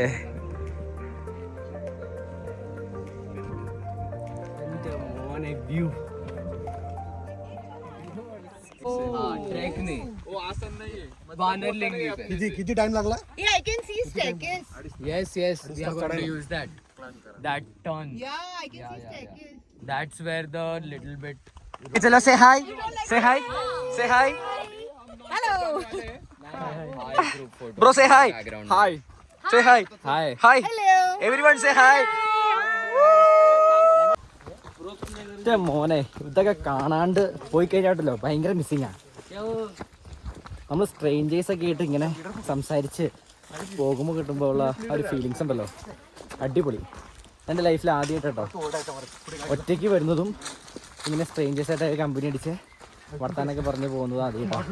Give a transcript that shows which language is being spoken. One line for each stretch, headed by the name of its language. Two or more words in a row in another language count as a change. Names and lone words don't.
Malayalam: എൻ്റെ മോനെ വ്യൂ.
Marathi: किती टाइम लागला?
English: Yeah, I can see staircase. Yes, we are going to use that turn. Yeah, I can see staircase. That's where the little bit. चलो say hi. Say hi. Say hi. Hello. Hi group photo. Bro, say hi. Hi. Say hi. Hi. Hi. Hello. Everyone say hi.
Malayalam: മോനെ, ഇതൊക്കെ കാണാണ്ട് പോയി കഴിഞ്ഞാട്ടല്ലോ ഭയങ്കര മിസ്സിങ്ങാ. നമ്മൾ സ്ട്രേഞ്ചേഴ്സൊക്കെ ആയിട്ട് ഇങ്ങനെ സംസാരിച്ച് പോകുമ്പോൾ കിട്ടുമ്പോൾ ഉള്ള ഒരു ഫീലിങ്സ് ഉണ്ടല്ലോ, അടിപൊളി. എൻ്റെ ലൈഫിൽ ആദ്യമായിട്ട് കേട്ടോ ഒറ്റയ്ക്ക് വരുന്നതും ഇങ്ങനെ സ്ട്രേഞ്ചേഴ്സായിട്ട് കമ്പനി അടിച്ച് വർത്താനൊക്കെ പറഞ്ഞ് പോകുന്നതും ആദ്യമായിട്ടോ.